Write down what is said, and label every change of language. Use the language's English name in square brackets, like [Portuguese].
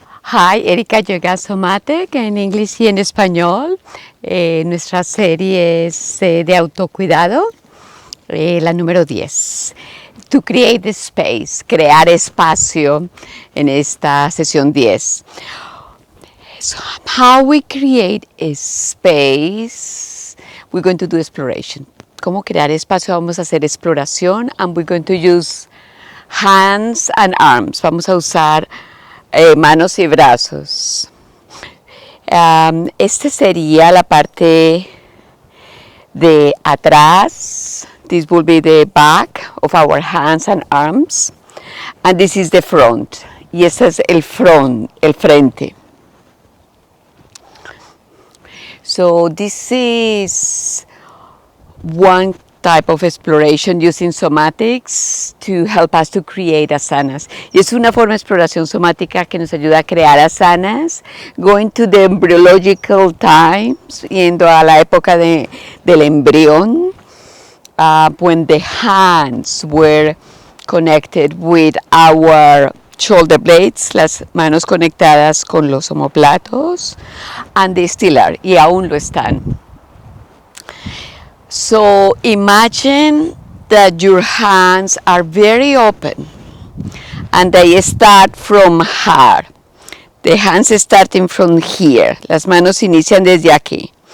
[Spanish] Hi, Erika Yoga Somática en inglés y en español. Nuestra serie es de autocuidado, la número 10. [English] To create the space, [Spanish] crear espacio en esta sesión 10. [English] So how we create a space, we're going to do exploration. [Spanish] ¿Cómo crear espacio? Vamos a hacer exploración [English] and we're going to use hands and arms. [Spanish] Vamos a usar manos y brazos. Este sería la parte de atrás. [English] This will be the back of our hands and arms. And this is the front. [Spanish] Y este es el frente. [English] So this is one type of exploration using somatics to help us to create asanas. [Spanish] Y es una forma de exploración somática que nos ayuda a crear asanas, [English] going to the embryological times, [Spanish] yendo a la época del embrión, [English] when the hands were connected with our shoulder blades, [Spanish] las manos conectadas con los omóplatos, [English] and they still are, [Spanish] y aún lo están. [English] So imagine that your hands are very open and they start from here. The hands starting from here. [Spanish] Las manos inician desde aquí.